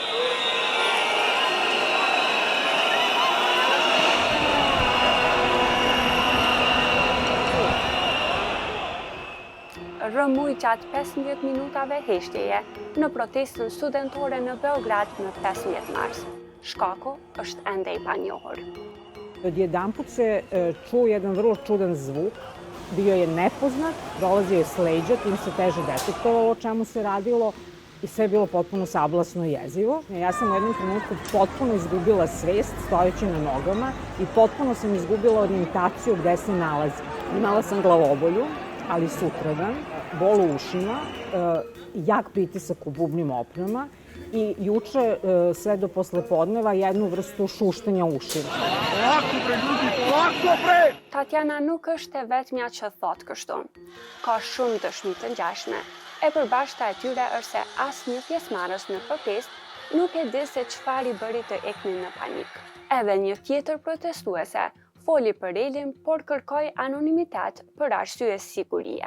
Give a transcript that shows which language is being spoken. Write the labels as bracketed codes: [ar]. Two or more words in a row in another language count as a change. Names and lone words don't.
[sq] Rëmuj gjatë 15 minutave heshtjeje në protestën studentore në Beograd në 15 mars. Shkaku është ende i panjohur. [sr] Odjedanput se čuo jedan vrlo čudan zvuk, bio je nepoznat, dolazio je s leđa, tim se teže detektovalo o čemu se radilo i sve je bilo potpuno sablasno i jezivo. Ja sam u jednom trenutku potpuno izgubila svest stojeći na nogama i potpuno sam izgubila orijentaciju gde se nalazim. Imala sam glavobolju, ali sutradan, bol u ušima, jak pritisak u bubnim opnama i juče sve do poslepodneva jednu vrstu šuštanja ušima. [sq] Tatjana nuk është e vetmja që thot kështu. Ka shumë dëshmi të ngjashme. E përbashkëta e tyre është se asnjë pjesëmarrës në protestë nuk e di se çfarë i bëri të eknin në panik. Edhe një tjetër protestuese foli për Elin, por kërkoi anonimitet për arsye sigurie.